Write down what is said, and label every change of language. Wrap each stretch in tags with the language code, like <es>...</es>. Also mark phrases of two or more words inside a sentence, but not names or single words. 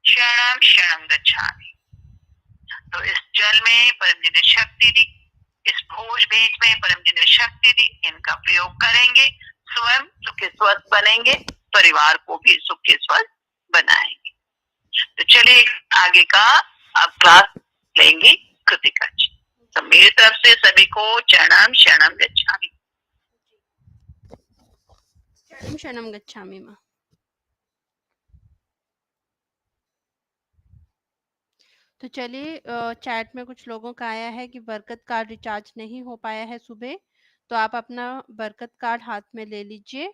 <sa>क्षणम क्षणम गच्छामि।</sa> <hi>तो इस जल में परम जी ने शक्ति दी, इस भोज बीज में परम जी ने शक्ति दी, इनका प्रयोग करेंगे, स्वयं सुखी स्वस्थ बनेंगे, परिवार को भी सुखी स्वस्थ बनाएंगे। तो चलिए आगे का अब क्लास लेंगे कृतिका जी। तो मेरी तरफ से सभी को</hi> <sa>चरणम शरणम गच्छामि। शरणम शरणम गच्छामि माँ।</sa> <hi>तो चलिए चैट में कुछ लोगों का आया है कि बरकत कार्ड रिचार्ज नहीं हो पाया है सुबह, तो आप अपना बरकत कार्ड हाथ में ले लीजिए।</hi>